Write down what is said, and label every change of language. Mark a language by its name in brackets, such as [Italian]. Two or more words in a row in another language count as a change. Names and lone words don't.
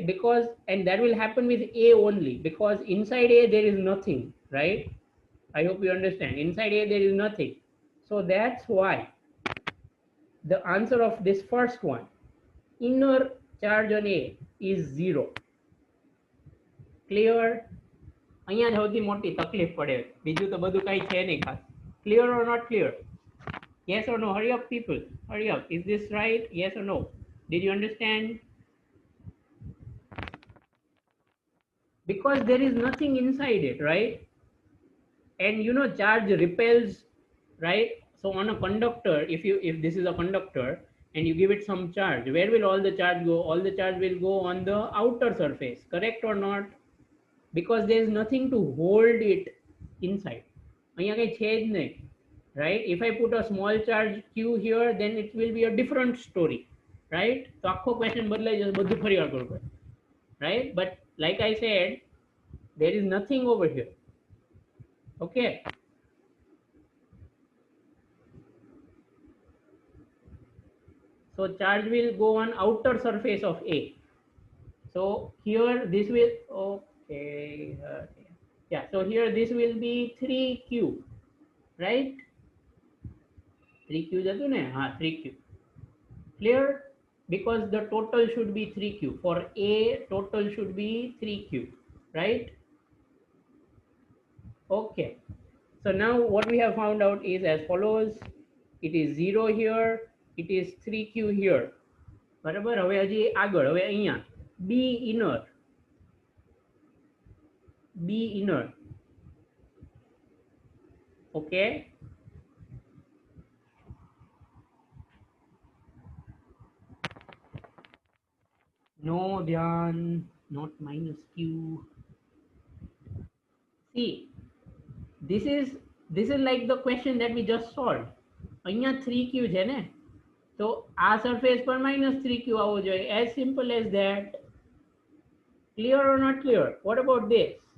[English] Because, and that will happen with A only, because inside A there is nothing, right? I hope you understand. Inside A there is nothing. So that's why the answer of this first one, inner charge on A, is 0. Clear? [Gujarati] અહીંયા સૌથી મોટી તકલીફ પડે, બીજું તો બધું કઈ છે નહીં ખાસ. [English] Clear or not clear? Yes or no? Hurry up, people. Hurry up. Is this right? Yes or no? Did you understand? Because there is nothing inside it, right? And you know, charge repels, right? So on a conductor, if this is a conductor and you give it some charge, where will all the charge go? All the charge will go on the outer surface, correct or not? Because there is nothing to hold it inside. [Gujarati] અહીંયા કઈ છે જ નહીં, [English] right? If I put a small charge Q here, then it will be a different story, right? [Gujarati] તો આખો question બદલાઈ જશે, બધું ફરીવાર કરવું પડે, [English] right? But like I said, there is nothing over here. Okay. So charge will go on outer surface of A. So here this will, okay, yeah, so here this will be 3Q, right? [Gujarati] 3Q જતું ને? હા, [English] 3Q. Clear? Because the total should be 3Q. For A, total should be 3Q, right? Okay. So now what we have found out is as follows. It is 0 here. It is 3Q here. [Gujarati] બરાબર? હવે હજી આગળ, હવે અહીંયા [English] B inner. B inner. Okay. No, Dhyan, not minus Q. See, this is This is like the question that we just solved. [Gujarati] અહીંયા 3q છે ને, તો આ સરફેસ પર -3q આવવો જોઈએ. [English] As simple as that. Clear or not clear? What about this?